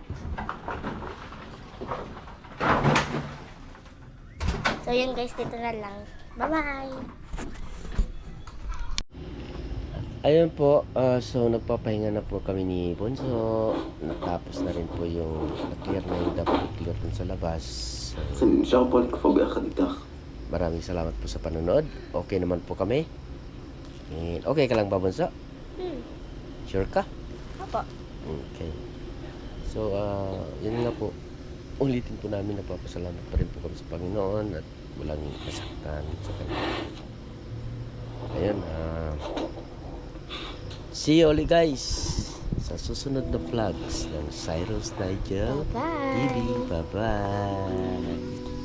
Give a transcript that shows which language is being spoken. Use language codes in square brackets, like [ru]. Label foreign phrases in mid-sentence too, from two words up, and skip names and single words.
[tl] So yun guys, dito na lang. Bye-bye! Ayun po, so nagpapahinga na po kami ni Bonso. Natapos na rin po yung na-clear na yung dapat i-clear dun sa labas. [he] אז אני נשאר פה לקפוא ביחד איתך. [tl] Maraming salamat po sa panonood. Okay naman po kami. And okay ka lang ba, Bonso? Sure ka? Apo. Okay. So, yun nga po. Ulitin po namin, napapasalamat pa rin po kami sa Panginoon at walang nasaktan sa kanya. Ayun, [en] see you [tl] ulit guys sa susunod na vlogs ng Cyrus Nigel Bye-bye! TV. Bye-bye!